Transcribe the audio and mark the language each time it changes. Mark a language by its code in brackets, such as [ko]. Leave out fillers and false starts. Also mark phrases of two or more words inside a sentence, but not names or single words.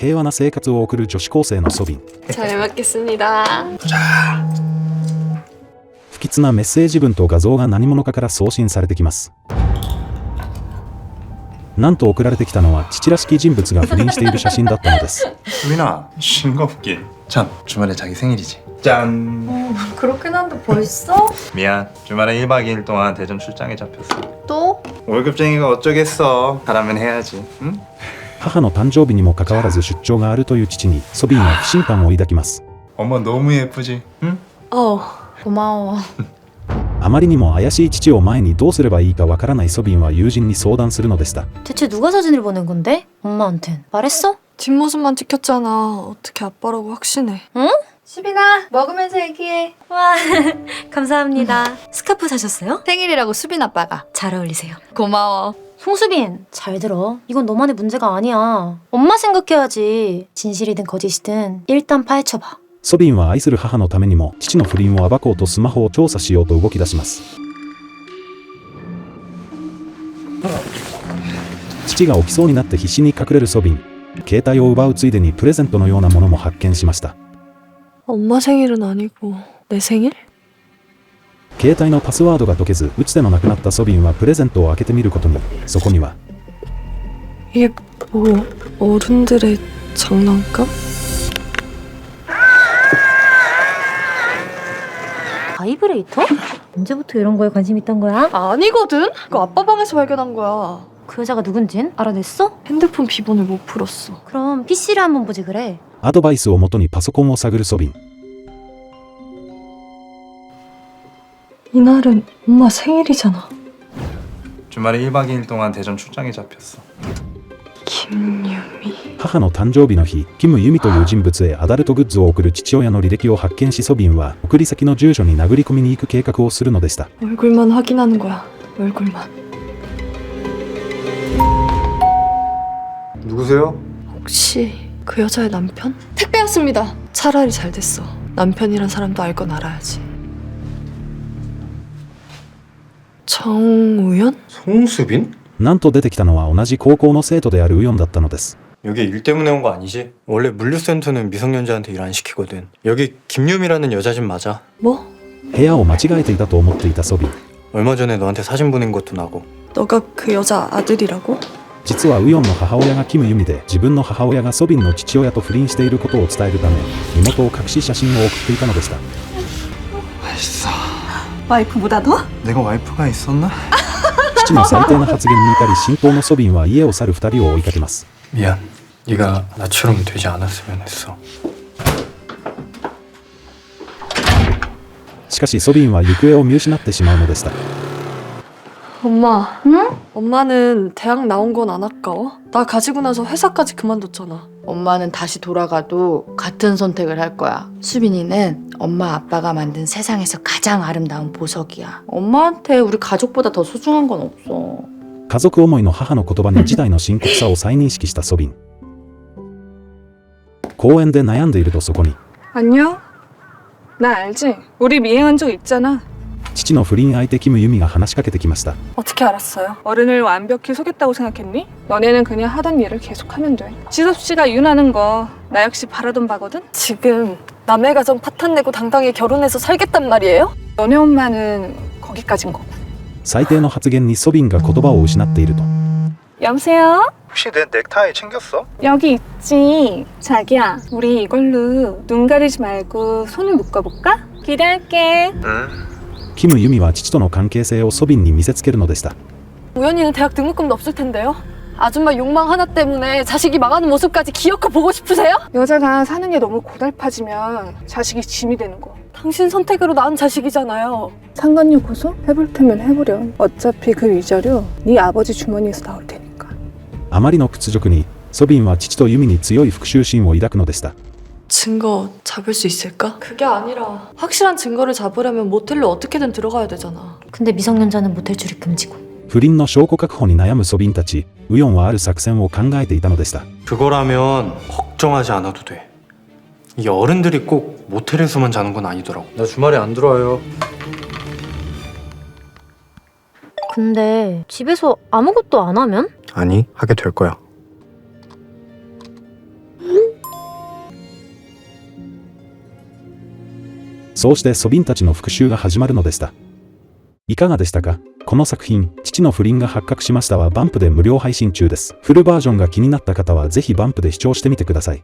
[ja] 平和な生活を送る女子高生のソビン。 [ko] 잘 먹겠습니다. [ja] 不吉なメッセージ文と画像が何者かから送信されてきます。なんと送られてきたのは父らしき人物が不倫している写真だったのです。 [ko] 수빈아, 싱겁게. 참, 주말에 자기 생일이지. 짠. 그렇긴 한데 벌써? 미안, 주말에 1박 2일 동안 대전 출장에 잡혔어. 또? 월급쟁이가 어쩌겠어. 하라면 해야지, 응? [ja] 母の誕生日にもかかわらず出張があるという父にソビンは不信感を抱きます。 [ko] 엄마 너무 예쁘지, 응? 고마워. [ja] あまりにも怪しい父を前にどうすればいいかわからないソビンは友人に相談するのでした。 [ko] 대체 누가 사진을 보낸 건데? 엄마한텐 말했어? 뒷모습만 찍혔잖아. 어떻게 아빠라고 확신해? 응? 수빈아, 먹으면서 얘기해. 와 감사합니다. 스카프 사셨어요? 생일이라고 수빈 아빠가. 잘 어울리세요. 고마워. 송수빈 잘 들어. 이건 너만의 문제가 아니야. 엄마 생각해야지. 진실이든 거짓이든 일단 파헤쳐봐. [ja] ソビンは愛する母のためにも父の不倫を暴こうとスマホを調査しようと動き出します。父が起きそうになって必死に隠れるソビン。携帯を奪うついでにプレゼントのようなものも発見しました。 [ko] 엄마 생일은 아니고 내 생일? [ja] 携帯のパスワードが解けず打つ手のなくなったソビンはプレゼントを開けてみることに。そこには [ko] 이게 뭐 어른들의 장난감? 바이브레이터? 언제부터 이런 거에 관심 있던 거야? 아니거든? 그거 아빠 방에서 발견한 거야. 그 여자가 누군진 알아냈어? 핸드폰 비번을 못 풀었어. 그럼 PC를 한번 보지 그래. [ja] アドバイスをもとにパソコンを探るソビン。 [ko] 이날은 엄마 생일이잖아. 주말에 1박 2일 동안 대전 출장에 잡혔어. 김유미. [ja] 母の誕生日の日、キム・ユミという人物へアダルトグッズを送る父親の履歴を発見しソビンは送り先の住所に殴り込みに行く計画をするのでした。 [ko] 얼굴만 확인하는 거야. 얼굴만. 누구세요? 혹시 그 여자의 남편? 택배였습니다. 차라리 잘 됐어. 남편이란 사람도 알 건 알아야지. 정우연? 송수빈? [ja] なんと出てきたのは同じ高校の生徒であるウヨンだったのです。 [ko] 여기 일 때문에 온 거 아니지? 원래 물류센터는 미성년자한테 일 안 시키거든. 여기 김유미라는 여자 집 맞아. 뭐? [ja] 部屋を間違えていたと思っていたソビン。 [ko] 얼마 전에 너한테 사진 보낸 것도 나고. 너가 그 여자 아들이라고? [ja] 実はウヨンの母親がキム・ユミで自分の母親がソビンの父親と不倫していることを伝えるため身元を隠し写真を送っていたのでした。 [ko] 맛있어. 와이프보다 더? 내가 와이프가 있었나? [ja] 父の最低な発言に怒り心頭のソビンは家を去る2人を追いかけます。 [ko] 미안. 네가 나처럼 되지 않았으면 했어. [ja] しかしソビンは行方を見失ってしまうのでした。 [ko] 엄마. 응? 엄마는 대학 나온 건 안 아까워? 나 가지고 나서 회사까지 그만뒀잖아. 엄마는 다시 돌아가도 같은 선택을 할 거야. 수빈이는 엄마 아빠가 만든 세상에서 가장 아름다운 보석이야. 엄마한테 우리 가족보다 더 소중한 건 없어. [ja] 家族思いの母の言葉に事態の深刻さを再認識したソビン。公園で悩んでいるとそこに [ko] 안녕? 나 알지? 우리 미행한 적 있잖아. [ja] 父の不倫相手キム・ユミが話しかけてきました。 [ko] 어떻게 알았어요? 어른을 완벽히 속였다고 생각했니? 너네는 그냥 하던 일을 계속하면 돼. 지섭 씨가 윤하는 거 나 역시 바라던 바거든? 지금 남의 가정 파탄내고 당당히 결혼해서 살겠단 말이에요? 너네 엄마는 거기까진 거고. [ja] 最低の発言にソビンが言葉を失っていると [ko] 여보세요? 혹시 내 넥타이 챙겼어? 여기 있지. 자기야, 우리 이걸로 눈 가리지 말고 손을 묶어볼까? 기대할게. 응. [ja] キム・ユミは父との関係性をソビンに見せつけるのでした。 [ko] 우연이는 대학 등록금도 없을 텐데요? 아줌마 욕망 하나 때문에 자식이 망하는 모습까지 기어코 보고 싶으세요? 여자가 사는 게 너무 고달파지면 자식이 짐이 되는 거. 당신 선택으로 낳은 자식이잖아요. 상간녀 고소? 해볼 테면 해보렴. 어차피 그 위자료 네 아버지 주머니에서 나올 테니까. [ja] あまりの屈辱にソビンは父とユミに強い復讐心を抱くのでした。 [ko] 증거 잡을 수 있을까? 그게 아니라 확실한 증거를 잡으려면 모텔로 어떻게든 들어가야 되잖아. 근데 미성년자는 모텔 출입 금지고. [ja] 不倫の証拠確保に悩むソビンたち、ウヨンはある作戦を考えていたのでした。 [ko] 그거라면 걱정하지 않아도 돼. 이게 어른들이 꼭 모텔에서만 자는 건 아니더라고. 나 주말에 안 들어와요. 근데 집에서 아무것도 안 하면? 아니, 하게 될 거야. [ja] そうしてソビンたちの復讐が始まるのでした。いかがでしたか？この作品、父の不倫が発覚しましたはバンプで無料配信中です。フルバージョンが気になった方はぜひバンプで視聴してみてください。